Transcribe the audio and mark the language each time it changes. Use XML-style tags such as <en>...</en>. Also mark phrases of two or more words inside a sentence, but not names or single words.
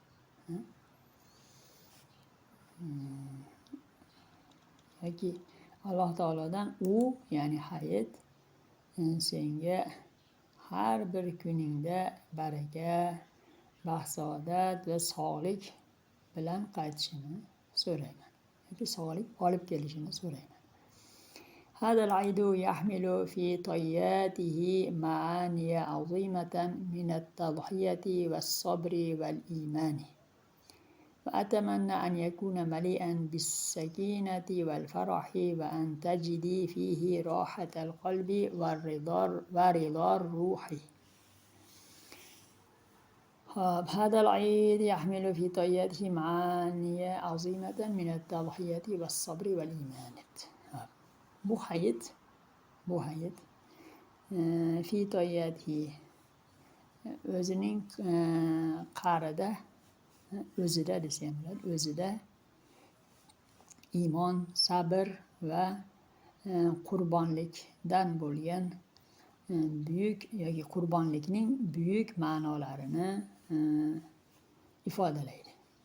<uz>Yoki Alloh taolodan ya'ni hayit senga har bir kuningda baraka, baxt, saodat va sog'lik bilan qaytishini so'rayman. Yoki sog'lik olib kelishini so'rayman.</uz> <ar>هذا العيد يحمل في طياته معاني عظيمة من التضحية والصبر والإيمان، وأتمنى أن يكون مليئا بالسكينة والفرح وأن تجدي فيه راحة القلب ورضا الروح. هذا العيد يحمل في طياته معاني عظيمة من التضحية والصبر والإيمان.</ar> <uz>Bu hayit</uz> <ar>في طياته</ar> <uz>o'zining qa'rida, o'zida desa ham bo'ladi, o'zida iymon, sabr va qurbonlikdan bo'lgan buyuk yoki qurbonlikning buyuk ma'nolarini ifodalaydi.</uz>